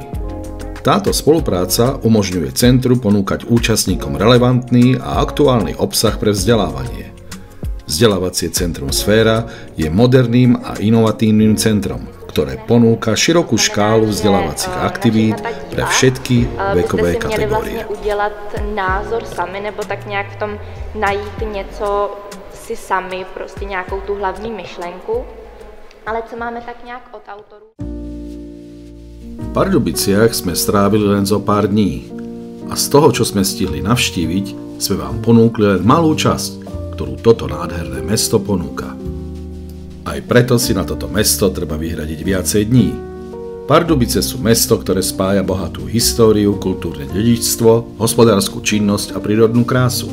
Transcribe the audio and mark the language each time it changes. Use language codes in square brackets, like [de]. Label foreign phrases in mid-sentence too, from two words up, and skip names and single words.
[sk] Táto spolupráca umožňuje centru ponúkať účastníkom relevantný a aktuálny obsah pre vzdelávanie. Vzdelávacie centrum Sféra je moderným a inovatívnym centrom, ktoré ponúka širokú škálu vzdelávacích aktivít pre všetky vekové kategórie. [cs] Udělat názor sami nebo tak nějak v tom najít něco si sami, prostě nějakou tu hlavní myšlenku, ale co máme tak nějak od autorů. [sk] V Pardubiciach sme strávili len zo pár dní a z toho, čo sme stihli navštíviť, sme vám ponúkli len malú časť, ktorú toto nádherné mesto ponúka. Aj preto si na toto mesto treba vyhradiť viacej dní. Pardubice sú mesto, ktoré spája bohatú históriu, kultúrne dedičstvo, hospodársku činnosť a prírodnú krásu.